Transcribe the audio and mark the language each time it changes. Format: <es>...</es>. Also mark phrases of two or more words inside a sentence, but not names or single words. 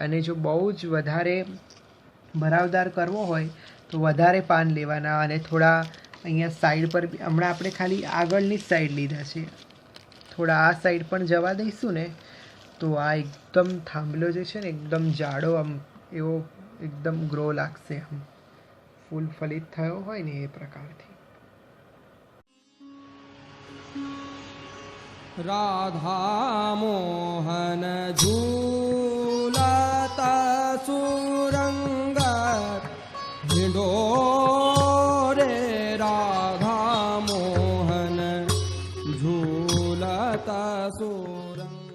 <gu>અને જો બહુ જ વધારે ભરાવદાર કરવો હોય તો વધારે પાન લેવાના, અને થોડા અહીંયા સાઈડ પર બી, હમણાં આપણે ખાલી આગળની જ સાઈડ લીધા છે, થોડા આ સાઈડ પણ જવા દઈશું ને તો આ એકદમ થાંભલો જે છે ને એકદમ જાડો, આમ એવો એકદમ ગ્રો લાગશે, આમ ફૂલ ફલિત થયો હોય ને એ પ્રકારથી.</gu> <hi>राधा मोहन झूलता सुरंग ढिंढोरे राधा मोहन झूलता सुरंग.</hi>